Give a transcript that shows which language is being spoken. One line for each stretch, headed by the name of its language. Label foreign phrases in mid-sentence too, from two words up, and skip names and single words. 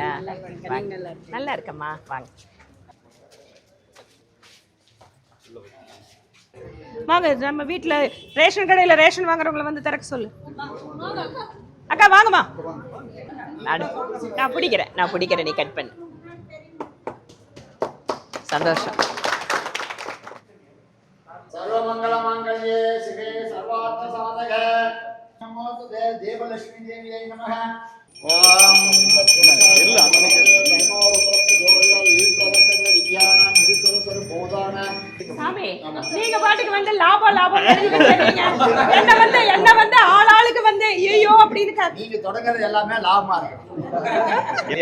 Tamil: நல்லா இருக்கம்மா. வாங்க வாங்க. நம்ம வீட்டுல ரேஷன் கடையில ரேஷன் வாங்குறவங்களை வந்து திறக்க சொல்லு. அக்கா வாங்கம்மா. நான் பிடிக்கிறேன் நீ கட் பண்ணு. சந்தோஷம்.
Sanskrit: सर्वमङ्गलमाङ्गल्ये शिवे सर्वार्थसाधके नमोस्तुते देवलक्ष्मी देव्यै नमः ॐ
Tamil: சாமி நீங்க பாட்டுக்கு வந்து லாபம் எழுதி வச்சிருக்கீங்க. என்ன வந்து ஆளுக்கு வந்து ஐயோ அப்படின்னு நீங்க தொடங்குறது எல்லாமே லாபமா இருக்கும்.